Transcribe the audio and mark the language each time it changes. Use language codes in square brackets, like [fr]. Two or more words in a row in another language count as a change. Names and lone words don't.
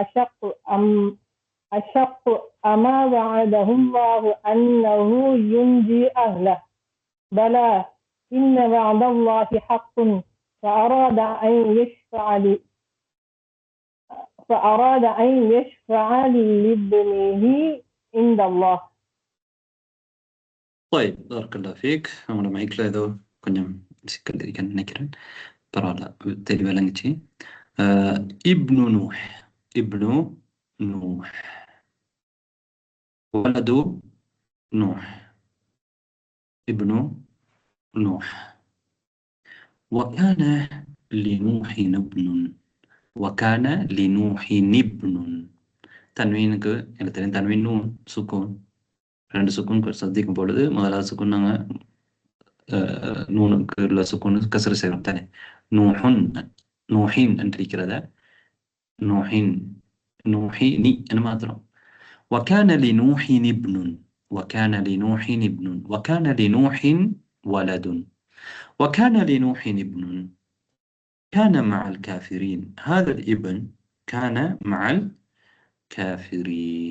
[ar] أشق أما وعده الله أنه ينجي أهله بلى إن وعد الله حق فأراد أن يشفع لابنه عند الله. طيب بارك الله فيك. [ta] அவங்களோட மைக்ல ஏதோ கொஞ்சம் சிக்கல் இருக்குன்னு நினைக்கிறேன். பரவாயில்ல, தெளிவா விளங்குச்சு. [ar] ابن نوح ولد نوح ابن نوح وكان لنوح ابن [ta] தன்வீனுக்கு எனக்கு தெரியும். தன்வீன் நூன் சுக்கூன், 2 சுக்கூன் சந்திக்கும் பொழுது முதலாவது சுக்கூன் நாங்க நூனுக்கு உள்ள சுக்கூன் கசரு செய்வோம் தானே. நூஹின் என்று இருக்கிறத நூஹினி என்று மாத்திரம். [ar] وكان لنوح ابن وكان لنوح ولد وكان لنوح ابن كان مع الكافرين. هذا الابن كان مع الكافرين.